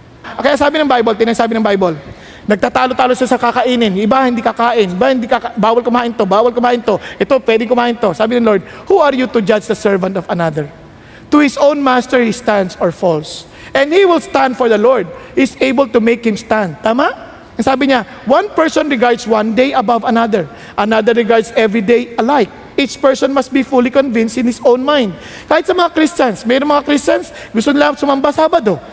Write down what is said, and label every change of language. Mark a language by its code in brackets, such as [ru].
[tl] Kaya sabi ng Bible, tinasabi ng Bible, nagtatalo-talo siya sa kakainin. Iba hindi kakain. Iba hindi bawal kumain to. Ito, pwedeng kumain to. Sabi ng Lord, [en] who are you to judge the servant of another? To his own master he stands or falls. And he will stand for the Lord. He's able to make him stand. [tl] Tama? Sabi niya, [en] one person regards one day above another. Another regards every day alike. Each person must be fully convinced in his own mind. [tl] Kahit sa mga Christians, mayroong mga Christians, gusto nila sumamba Sabado.